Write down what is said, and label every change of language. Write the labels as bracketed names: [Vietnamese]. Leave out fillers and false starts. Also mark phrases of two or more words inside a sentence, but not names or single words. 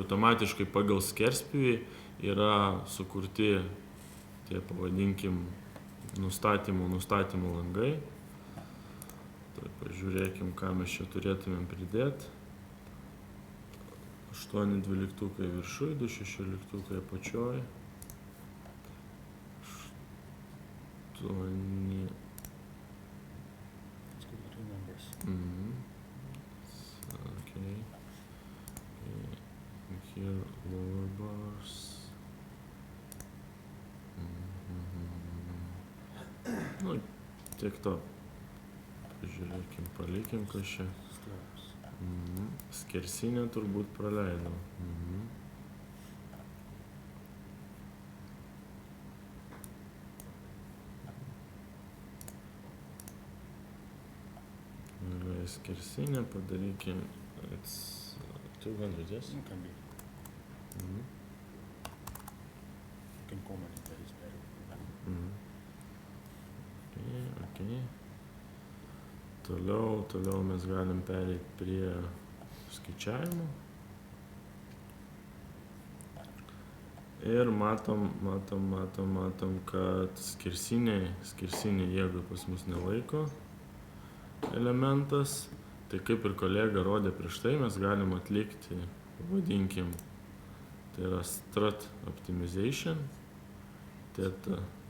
[Lithuanian] Automatiškai pagal skerspjūvį yra sukurti tie, pavadinkim, nustatymų langai. Tai pažiūrėkim, ką mes čia turėtumėm pridėti. 8 dvyliktukai viršuj, 2 šešioliktukai apačioj. 8. Okay. [English] Here lower bars. [Lithuanian] Nu, tiek to. Pažiūrėkim, palikim kažką. Skersinę turbūt praleidau. Skersinę padarykim. [English] It's 200, yes? It can be. You can comment it, that is better. Okay. [Lithuanian] Toliau mes galim pereiti prie skaičiavimo. Ir matom, kad skersinė jeigu pas mus nelaiko elementas, tai kaip ir kolega rodė prieš tai, mes galim atlikti, vadinkim, tai yra [English] strat optimization, [Lithuanian] teta.